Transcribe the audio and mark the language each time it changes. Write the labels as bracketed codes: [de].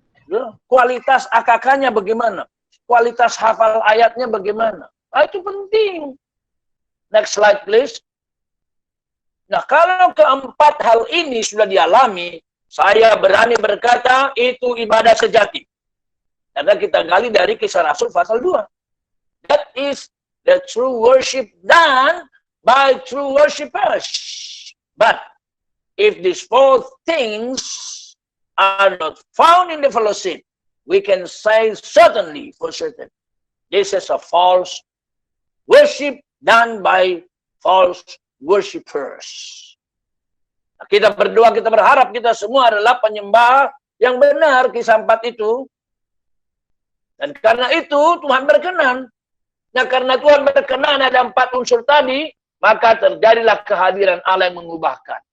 [id] Ya, kualitas AKK-nya bagaimana? Kualitas hafal ayatnya bagaimana? Nah, itu penting. Next slide, please. Nah, kalau keempat hal ini sudah dialami, saya berani berkata itu ibadah sejati. Karena kita gali dari Kisah Rasul pasal 2. [en] That is the true worship done by true worshipers. But if these four things are not found in the fellowship, we can say certainly for certain, this is a false worship done by false worshipers. [id] Nah, kita berdoa, kita berharap kita semua adalah penyembah yang benar, Kisah 4 itu. Dan karena itu Tuhan berkenan. Nah, karena Tuhan berkenan ada 4 unsur tadi, maka terjadilah kehadiran Allah yang mengubahkan.